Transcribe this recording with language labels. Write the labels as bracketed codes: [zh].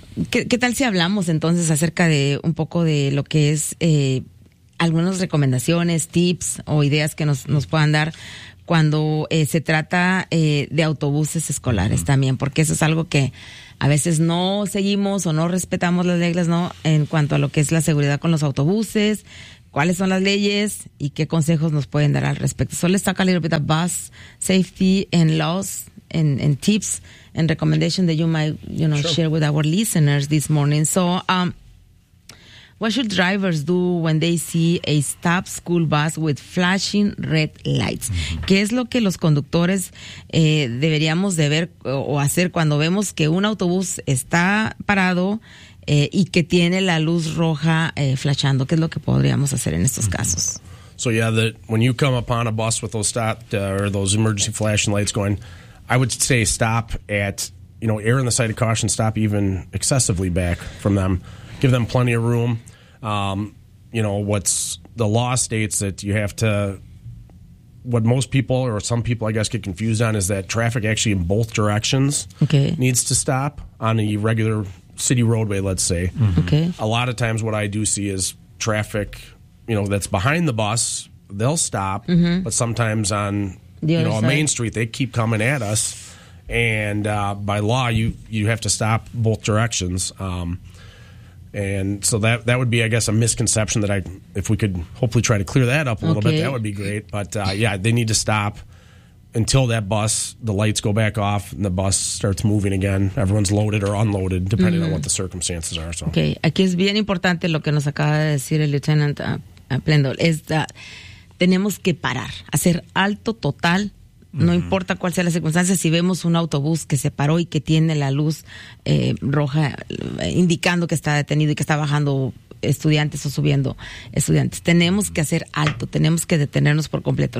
[es] ¿Qué tal si hablamos entonces acerca de un poco de lo que es algunas recomendaciones, tips o ideas que nos puedan dar cuando se trata de autobuses escolares también? Porque eso es algo que a veces no seguimos o no respetamos las reglas, ¿no? En cuanto a lo que es la seguridad con los autobuses, ¿cuáles son las leyes y qué consejos nos pueden dar al respecto? Solo está [en] a little bit of bus safety and laws and tips and recommendation that you might, you know, sure, share with our listeners this morning. So, what should drivers do when they see a stopped school bus with flashing red lights? [es] ¿Qué es lo que los conductores deberíamos de ver o hacer cuando vemos que un autobús está parado y que tiene la luz roja flashando? ¿Qué es lo que podríamos hacer en estos casos? [en] So yeah, that when you come upon a bus with those stopped or those emergency flashing lights going, I would say stop at, you know, err on the side of caution, stop even excessively back from them. Give them plenty of room. You know, what's the law states that you have to, what most people or some people, I guess, get confused on is that traffic actually in both directions needs to stop on a regular city roadway, let's say. Mm-hmm. Okay. A lot of times what I do see is traffic, you know, that's behind the bus, they'll stop. Mm-hmm. But sometimes on, you know, a main street, they keep coming at us. And by law, you have to stop both directions. And so that would be, I guess, a misconception that if we could hopefully try to clear that up a little bit, that would be great. But yeah, they need to stop until that bus, the lights go back off and the bus starts moving again. Everyone's loaded or unloaded, depending on what the circumstances are. So. [es] Okay, aquí es bien importante lo que nos acaba de decir el Lieutenant Plendol, es [en] that [es] tenemos que parar, hacer alto total. No importa cuál sea la circunstancia, si vemos un autobús que se paró y que tiene la luz roja indicando que está detenido y que está bajando estudiantes o subiendo estudiantes, tenemos que hacer alto, tenemos que detenernos por completo.